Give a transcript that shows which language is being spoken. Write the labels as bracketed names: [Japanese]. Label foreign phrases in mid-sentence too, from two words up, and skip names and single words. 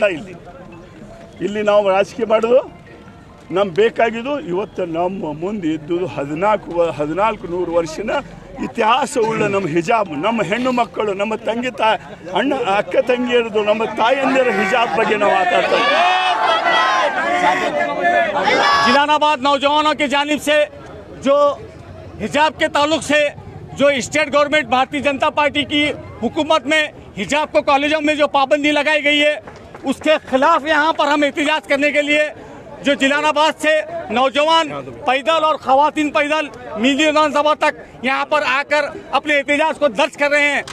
[Kannada] ಇಲ್ಲಿ ನಾವು ರಾಜಕೀಯ ಮಾಡೋದು ನಮ್ಗೆ ಬೇಕಾಗಿದ್ದು ಇವತ್ತು ನಮ್ಮ ಮುಂದೆ ಇದ್ದುದು 1400 ವರ್ಷದ ಇತಿಹಾಸವುಳ್ಳ ನಮ್ಮ ಹಿಜಾಬ್, ನಮ್ಮ ಹೆಣ್ಣು ಮಕ್ಕಳು, ನಮ್ಮ ಅಕ್ಕ ತಂಗಿಯರದು, ನಮ್ಮ ತಾಯಂದಿರ ಹಿಜಾಬ್ ಬಗ್ಗೆ ನಾವು ಮಾತಾಡ್ತಾ ಇದ್ದೀವಿ. [Hindi] जिलानाबाद नौजवानों की जानिब से जो हिजाब के ताल्लुक से जो [English] state government [Hindi] भारतीय जनता पार्टी की हुकूमत में हिजाब को कॉलेजों में जो पाबंदी लगाई गई है, उसके खिलाफ यहाँ पर हम एहतजाज करने के लिए जो जिलानाबाद से नौजवान पैदल और खवातीन पैदल मिली विधानसभा तक यहाँ पर आकर अपने एहतजाज को दर्ज कर रहे हैं।